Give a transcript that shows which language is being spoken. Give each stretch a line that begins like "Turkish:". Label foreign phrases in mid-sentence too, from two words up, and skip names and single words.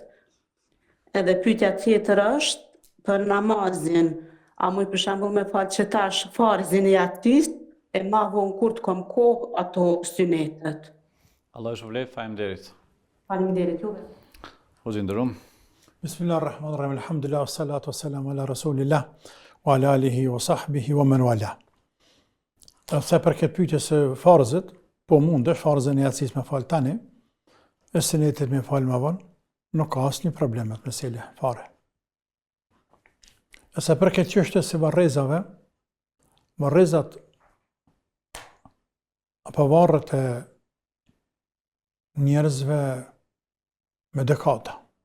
Albanian: Edhe pyetja tjetër është për namazin, a muj për shembull me falë që tash farzin e jatis, e ma vonë kur të kom kohë ato synetet. Allah ju shpëlbej, faleminderit. Faleminderit juve. Hoxhë nderuar.
Arabic: بسم الله الرحمن الرحيم، الحمد لله، الصلاة والسلام على رسول الله، وعلى آله وصحبه ومن والاه.
Albanian: Se për këtë pyetje se farzët, po mundesh farzën e jacis me fal tani, e sunetet me fal më vonë, nuk ka asnjë problem me mesele fare. Se për këtë çështje se varrezave, varrezat apo varret e njerëzve me dekada.